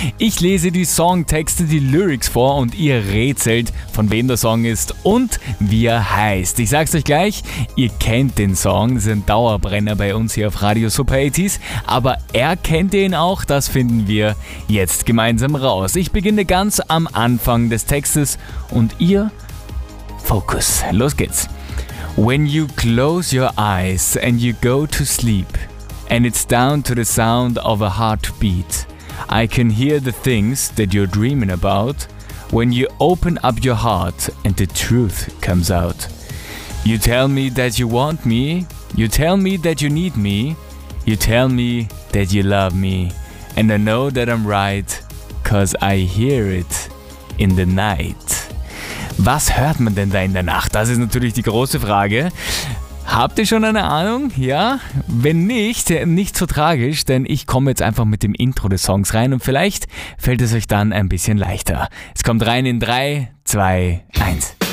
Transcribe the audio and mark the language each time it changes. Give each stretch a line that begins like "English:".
German: Ich lese die Songtexte, die Lyrics vor und ihr rätselt, von wem der Song ist und wie er heißt. Ich sag's euch gleich, ihr kennt den Song, das ist ein Dauerbrenner bei uns hier auf Radio Super 80s, aber erkennt ihr ihn auch? Das finden wir jetzt gemeinsam raus. Ich beginne ganz am Anfang des Textes und ihr Fokus. Los geht's.
English: When you close your eyes and you go to sleep and it's down to the sound of a heartbeat, I can hear the things that you're dreaming about. When you open up your heart and the truth comes out, you tell me that you want me, you tell me that you need me, you tell me that you love me, and I know that I'm right, 'cause I hear it in the night.
German: Was hört man denn da in der Nacht? Das ist natürlich die große Frage. Habt ihr schon eine Ahnung? Ja? Wenn nicht, nicht so tragisch, denn ich komme jetzt einfach mit dem Intro des Songs rein und vielleicht fällt es euch dann ein bisschen leichter. Es kommt rein in 3, 2, 1.